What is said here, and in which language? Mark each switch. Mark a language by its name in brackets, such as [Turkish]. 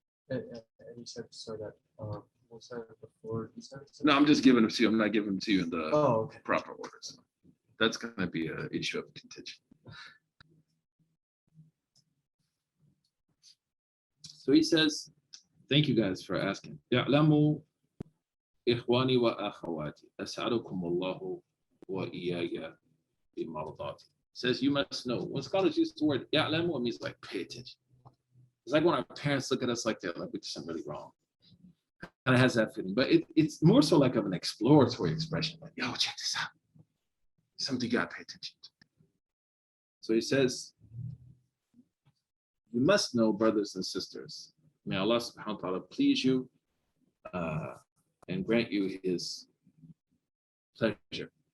[English] And you said so that Musa before Isa. No, I'm just giving them to you. I'm not giving them to you in the Okay. proper order. So that's going to be an issue of contention. So he says, thank you guys for asking. [Arabic] يعلموا إخواني وأخواتي أسعدكم الله وإياي بمرضاتي. [English] Says you must know. When scholars use the word يعلموا, it means like pay attention. It's like when our parents look at us like that, like we did something really wrong. And it has that feeling, but it's more so like of an exploratory expression. Like, yo, check this out. Something you gotta pay attention to. So he says, you must know, brothers and sisters, may Allah subhanahu wa ta'ala please you and grant you his pleasure.